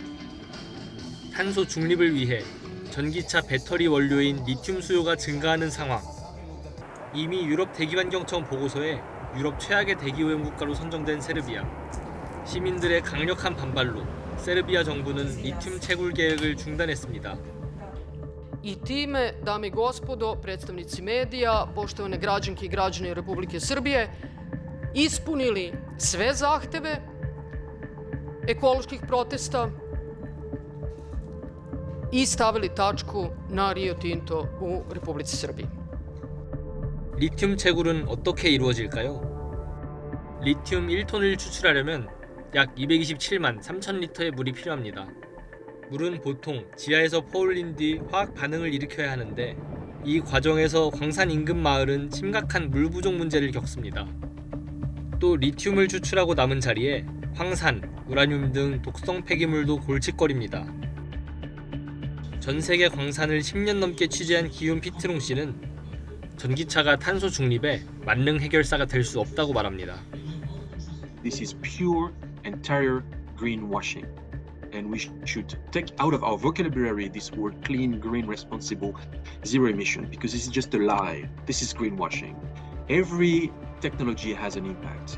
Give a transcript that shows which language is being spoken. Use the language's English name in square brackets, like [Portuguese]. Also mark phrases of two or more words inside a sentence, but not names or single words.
[Korean] 탄소 중립을 위해 전기차 배터리 원료인 리튬 수요가 증가하는 상황. 이미 유럽 대기환경청 보고서에 유럽 최악의 대기오염 국가로 선정된 세르비아. 시민들의 강력한 반발로 세르비아 정부는 리튬 채굴 계획을 중단했습니다. [Serbian] I time, dame I gospodo, predstavnici medija, poštovane građanke I građani Republike Srbije, ispunili sve zahteve ekoloških protesta I stavili tačku na Rio Tinto u Republici Srbiji. [Korean] 리튬 채굴은 어떻게 이루어질까요? 리튬 1톤을 추출하려면 약 227만 3천 리터의 물이 필요합니다. 물은 보통 지하에서 퍼올린 뒤 화학 반응을 일으켜야 하는데, 이 과정에서 광산 인근 마을은 심각한 물 부족 문제를 겪습니다. 또 리튬을 추출하고 남은 자리에 황산, 우라늄 등 독성 폐기물도 골칫거립니다. 전 세계 광산을 10년 넘게 취재한 기욤 피트롱 씨는 전기차가 탄소 중립에 만능 해결사가 될 수 없다고 말합니다. [English] This is pure entire greenwashing. And we should take out of our vocabulary this word clean, green, responsible, zero emission, because this is just a lie. This is greenwashing. Every technology has an impact.